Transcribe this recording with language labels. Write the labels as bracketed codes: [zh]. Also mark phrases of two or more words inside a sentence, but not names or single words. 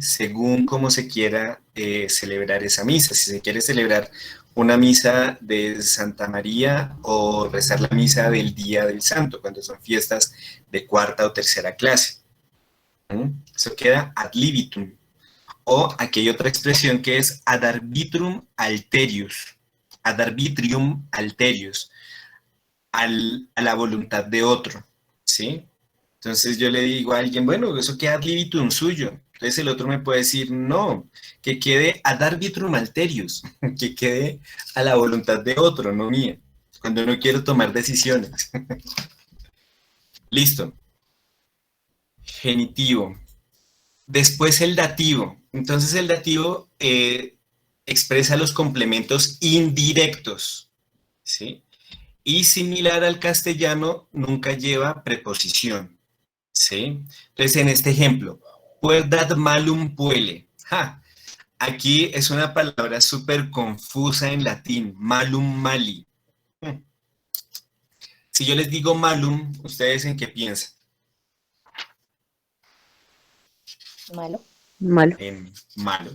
[es] Según cómo se quiera celebrar esa misa. Si se quiere celebrar una misa de Santa María o rezar la misa del Día del Santo, cuando son fiestas de cuarta o tercera clase. Eso queda [la] ad libitum. [es] O aquí hay otra expresión que es [la] ad arbitrum alterius. Ad arbitrium alterius. [es] A la voluntad de otro. ¿Sí? Entonces yo le digo a alguien, bueno, eso queda [la] ad libitum [es] suyo. Entonces el otro me puede decir, no, que quede [la] ad arbitrum alterius. [es] Que quede a la voluntad de otro, no mía. Cuando no quiero tomar decisiones. Listo. Genitivo. Después el dativo. Entonces el dativo expresa los complementos indirectos, ¿sí? Y similar al castellano, nunca lleva preposición, ¿sí? Entonces en este ejemplo, [la] puerdad malum puele. ¡Ja! [es] Aquí es una palabra súper confusa en latín, [la] malum mali. [es] Si yo les digo malum, ¿ustedes en qué piensan? Malo. Malo. En malo.